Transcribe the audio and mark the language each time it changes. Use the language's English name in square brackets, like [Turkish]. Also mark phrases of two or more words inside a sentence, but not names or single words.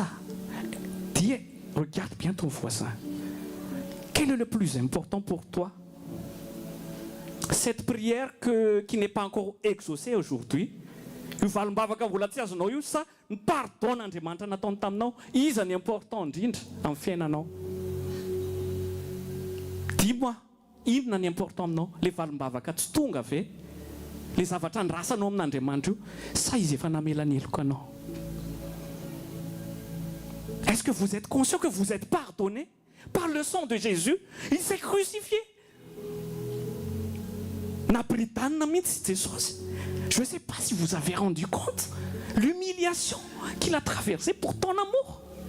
[French] Dis, regarde bien ton voisin. Quel est le plus important pour toi? Cette prière qui n'est pas encore exaucée aujourd'hui. Dis-moi, [Malagasy] inona ny important aminao? Le valim-bavaka tsy tonga ve? Le zavatra andrasanao amin'Andriamanitra io, sa izy efa namela ny heloka anao? [French] Est-ce que vous êtes conscient que vous êtes pardonné par le sang de Jésus? Il s'est crucifié. Je ne sais pas si vous avez rendu compte l'humiliation qu'il a traversée pour ton amour.